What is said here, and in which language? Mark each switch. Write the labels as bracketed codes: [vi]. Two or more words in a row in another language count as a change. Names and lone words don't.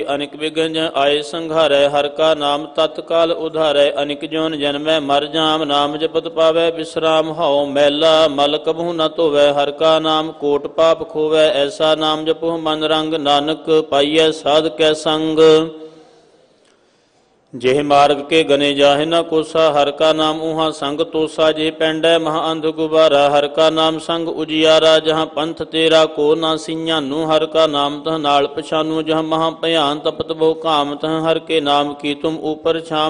[pa] ਅਨਿਕ ਵਿਘਨ ਆਏ ਸੰਘਾਰੈ ਹਰਿ ਕਾ ਨਾਮ ਤਤਕਾਲ ਉਧਾਰੈ। ਅਨਿਕ ਜੋਨ ਜਨਮੈ ਮਰ ਜਾਮ ਨਾਮ ਜਪਤ ਪਾਵੈ ਬਿਸਰਾਮ। ਹਉ ਮੈਲਾ ਮਲ ਕਬਹੂ ਨ ਧੋਵੈ ਹਰਿ ਕਾ ਨਾਮ ਕੋਟ ਪਾਪ ਖੋਵੈ। ਐਸਾ ਨਾਮ ਜਪੋ ਮਨ ਰੰਗ ਨਾਨਕ ਪਾਈਐ ਸਾਧ ਕੈ ਸੰਗ। ਜਿਹ ਮਾਰਗ ਕੇ ਗਨੇ ਜਾਹਿ ਨ ਕੋਸਾ, ਹਰਿ ਕਾ ਨਾਮ ਊਹਾ ਸੰਗ ਤੋਸਾ। ਜੇ ਪੈਂਡੈ ਮਹਾ ਅੰਧ ਗੁਬਾਰਾ, ਹਰਿ ਕਾ ਨਾਮ ਸੰਗ ਉਜੀਆਰਾ। ਜਹਾਂ ਪੰਥ ਤੇਰਾ ਕੋ ਨਾ ਸਿੰਹਾਨੂ, ਹਰਿ ਕਾ ਨਾਮ ਤਹ ਨਾਲ ਪਛਾਨੂ। ਜਹਾਂ ਮਹਾ ਭਇਆਨ ਤਪਤ ਬਹੁ ਕਾਮ, ਤਹ ਹਰਿ ਕੇ ਨਾਮ ਕੀ ਤੁਮ ਊਪਰ ਛਾਮ।